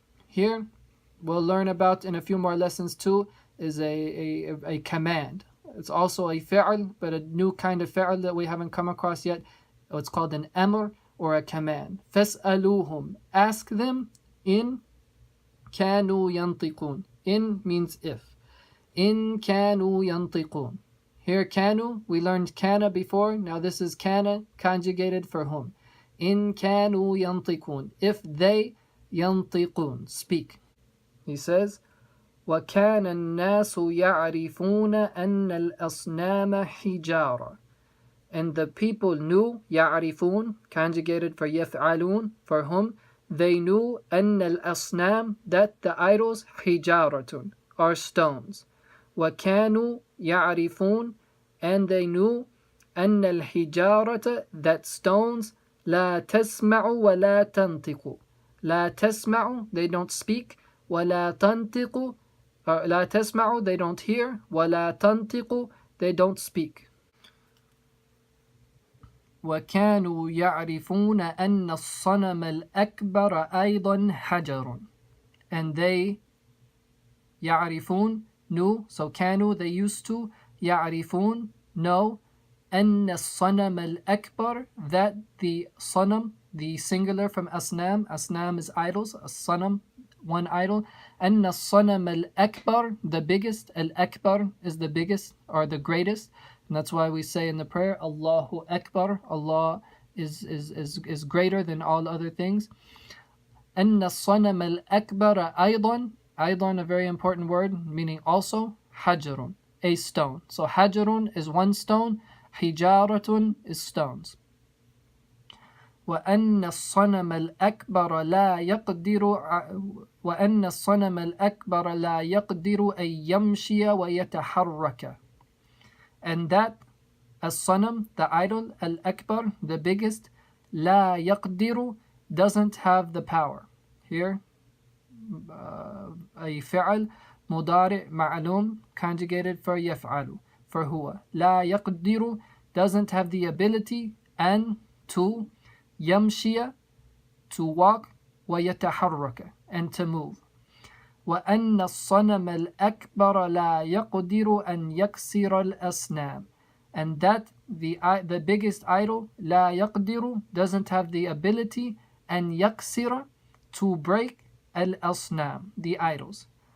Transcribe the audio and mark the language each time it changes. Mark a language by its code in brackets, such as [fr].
[en] Here, we'll learn about in a few more lessons too, is a command. It's also a fi'l, but a new kind of fi'l that we haven't come across yet. It's called an amr, or a command. [ar] فَاسْأَلُوهُمْ, [en] ask them, in [ar] كَانُوا يَنْطِقُونَ. [en] In means if. [ar] In كَانُوا يَنْطِقُونَ. [en] Here كَانُوا, we learned كَانَ before, now this is كَانَ conjugated for whom. In [ar] كَانُوا يَنْطِقُونَ, [en] if they يَنْطِقُونَ, speak. He says, [ar] وَكَانَ النَّاسُ يَعْرِفُونَ أَنَّ الْأَصْنَامَ حِجَارَةٌ. [en] And the people knew, يعرفون, conjugated for يفعلون, for whom, they knew, [ar] أن الأصنام, [en] that the idols, حجارة, are stones. [ar] وكانوا يعرفون, [en] and they knew, [ar] أن الحجارة, [en] that stones, [ar] لا تسمع ولا تنطق. لا تسمع, [en] they don't speak, [ar] ولا تنطق, لا تسمع, [en] they don't hear, [ar] ولا تنطق, they don't speak. وكانوا يعرفون أن الصنم الأكبر أيضا حجر. [en] And they يعرفون, knew, so كانوا, they used to, يعرفون, know, [ar] أن الصنم الأكبر, [en] that the صنم, the singular from أصنام, أصنام is idols, الصنم, one idol, أن الصنم الأكبر, the biggest, الأكبر is the biggest or the greatest. And that's why we say in the prayer, Allahu Akbar, Allah is greater than all other things. [ar] أن الصنم الأكبر أيضا, [en] أيضا a very important word, meaning also, حجر, a stone. So حجر is one stone, حجارة is stones. [ar] وأن الصنم الأكبر لا يقدر وأن الصنم الأكبر لا يقدر أن يمشي ويتحرك. [en] And that الصنم, the idol, al-akbar, the biggest, [ar] لا يقدر, [en] doesn't have the power. Here, a [ar] فعل مضارع معلوم [en] conjugated for يفعل, for هو. [ar] لا يقدر, [en] doesn't have the ability, and to يمشي, to walk, ويتحرك, and to move. [ar] وأن الصنم الأكبر لا يقدر أن يكسر الأصنام. [en] And that the biggest idol, لا يقدر, doesn't have the ability, أن يكسر, to break الأصنام, the idols.